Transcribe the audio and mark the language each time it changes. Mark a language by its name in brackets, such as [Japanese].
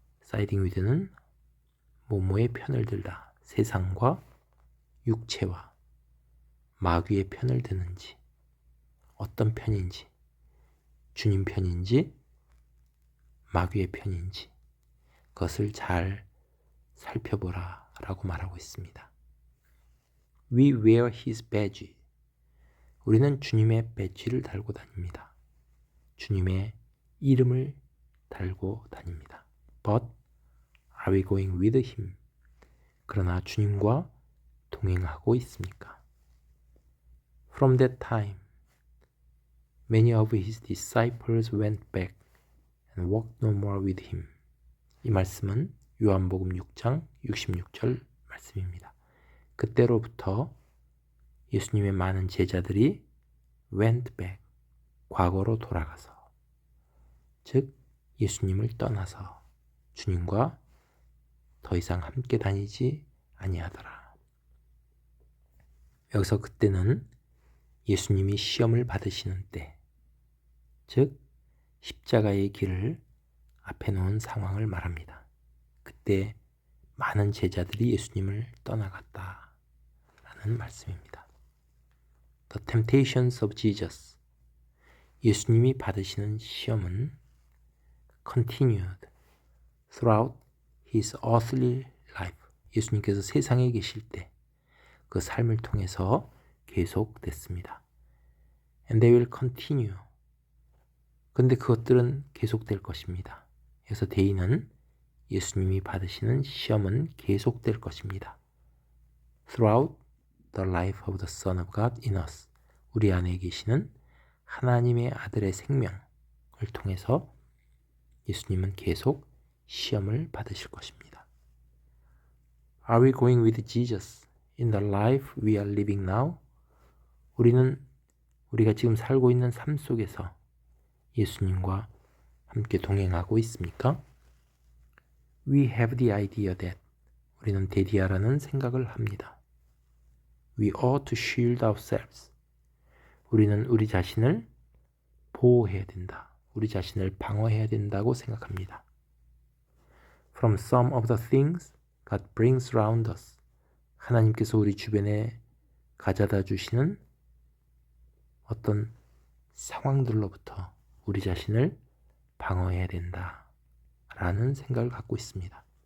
[Korean] with는 모모의 편을 들다, 세상과 육체와 마귀의 편을 드는지, 어떤 편인지, 주님 편인지 마귀의 편인지 그것을 잘 살펴보라 라고 말하고 있습니다. [English] We wear his badge. [Korean] 우리는 주님의 배지를 달고 다닙니다. 주님의 이름을 달고 다닙니다. [English] But are we going with him? [Korean] 그러나 주님과 동행하고 있습니까? [English] From that time, many of his disciples went back and walked no more with him. [Korean] 이 말씀은 요한복음 6장 66절 말씀입니다. 그때로부터 예수님의 많은 제자들이 [English] went back, [Korean] 과거로 돌아가서, 즉 예수님을 떠나서 주님과 더 이상 함께 다니지 아니하더라. 여기서 그때는 예수님이 시험을 받으시는 때, 즉 십자가의 길을 앞에 놓은 상황을 말합니다. 그때 많은 제자들이 예수님을 떠나갔다라는 말씀입니다. [English] The temptations of Jesus. [Korean] 예수님이 받으시는 시험은 [English] continued throughout his earthly life. [Korean] 예수님께서 세상에 계실 때 그 삶을 통해서 계속됐습니다. [English] And they will continue. [Korean] 근데 그것들은 계속될 것입니다. 그래서 대의는 예수님이 받으시는 시험은 계속될 것입니다. [English] Throughout the life of the Son of God in us. [Korean] 우리 안에 계시는 하나님의 아들의 생명을 통해서 예수님은 계속 시험을 받으실 것입니다. [English] Are we going with Jesus in the life we are living now? [Korean] 우리가 지금 살고 있는 삶 속에서 예수님과 함께 동행하고 있습니까? [English] We have the idea that [Korean] 우리는 데디아라는 생각을 합니다. [English] We ought to shield ourselves. [Korean] 우리는 우리 자신을 보호해야 된다. 우리 자신을 방어해야 된다고 생각합니다. [English] From some of the things God brings around us. [Korean] 하나님께서 우리 주변에 가져다 주시는 어떤 상황들로부터 우리 자신을 방어해야 된다. 라는 생각을 갖고 있습니다.